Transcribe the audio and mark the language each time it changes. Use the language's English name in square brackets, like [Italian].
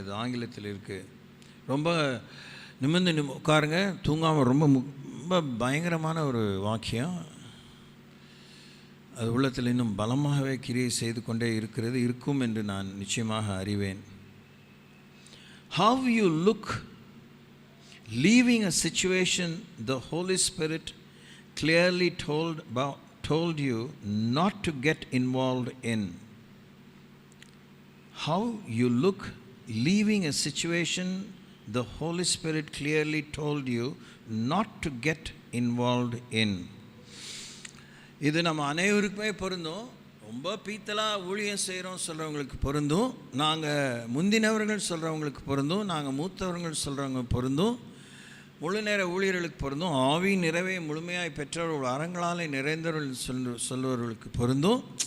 [Tamil] இது ஆங்கிலத்தில் இருக்குது. ரொம்ப நிமிர்ந்து உட்காருங்க, தூங்காமல். ரொம்ப பயங்கரமான ஒரு வாக்கியம். அது உள்ளத்தில் இன்னும் பலமாகவே கிரியை செய்து கொண்டே இருக்கும் என்று நான் நிச்சயமாக அறிவேன். [English] How you look leaving a situation the Holy Spirit clearly told you not to get involved in. How you look leaving a situation the Holy Spirit clearly told you not to get involved in. [Tamil] இது நம்ம அனைவருக்குமே பொருந்தும். ரொம்ப பீத்தலாக ஊழியம் செய்கிறோம் சொல்கிறவங்களுக்கு பொருந்தும், நாங்கள் முந்தினவர்கள் சொல்கிறவங்களுக்கு பொருந்தும், நாங்கள் மூத்தவர்கள் சொல்கிறவங்க பொருந்தும், முழு நேர ஊழியர்களுக்கு பொருந்தும், ஆவி நிறைவே முழுமையாய் பெற்றவர்கள் அறங்களாலே நிறைந்தவர்கள் சொல்லுவவர்களுக்கு பொருந்தும்.